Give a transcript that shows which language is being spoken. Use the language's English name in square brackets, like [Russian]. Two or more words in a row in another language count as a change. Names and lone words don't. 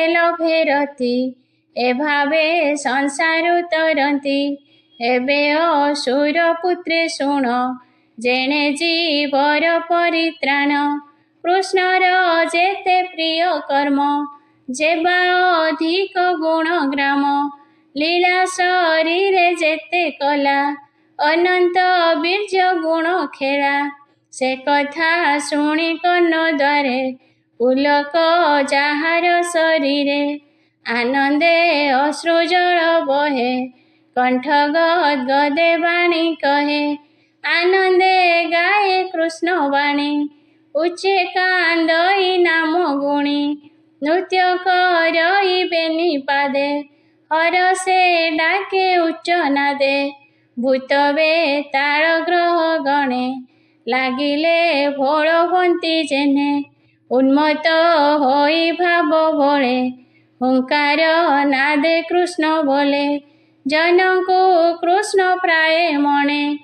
[Odia] ଲଭେ ରତି, ଏ ଭାବେ ସଂସାରୁ ତରନ୍ତି, ଏବେ ଅସୁର ପୁତ୍ରେ ଶୁଣ, ଯେଣେ ଜୀବର ପରିତ୍ରାଣ, କୃଷ୍ଣର ଯେତେ ପ୍ରିୟ କର୍ମ, ଯେବା ଅଧିକ ଗୁଣ ଗ୍ରାମ, ଲୀଳା ଶରୀରେ ଯେତେ କଲା, ଅନନ୍ତ ବୀର୍ଯ୍ୟ ଗୁଣ ଖେଳା, ସେ କଥା ଶୁଣି କର୍ଣ୍ଣ ଦ୍ୱାରେ, ପୁଲକ ଯାହାର ଶରୀରେ, ଆନନ୍ଦେ ଅଶ୍ରୁ ଜଳ ବହେ, କଣ୍ଠ ଗଦ ଗଦେ ବାଣୀ କହେ, ଆନନ୍ଦେ ଗାଏ କୃଷ୍ଣ ବାଣୀ, ଉଚ୍ଚେ କାନ୍ଦଇ ନାମୋ ଗୁଣୀ, ନୃତ୍ୟ କରଇ ବେନି ପାଦେ, ହରଷେ ଡାକେ ଉଚ୍ଚ ନାଦେ, ଭୂତଵେ ତାଳ ଗ୍ରହ ଗଣେ, ଲାଗିଲେ ଭୋଳୋ ହୋନ୍ତି ଜେନେ, ଉନ୍ମତ୍ତ ହୋଇ ଭାବୋ ଭୋଳେ, ହୁଙ୍କାର ନାଦେ କୃଷ୍ଣ ବୋଲେ, ଜନକୁ କୃଷ୍ଣ ପ୍ରାୟ ମଣେ,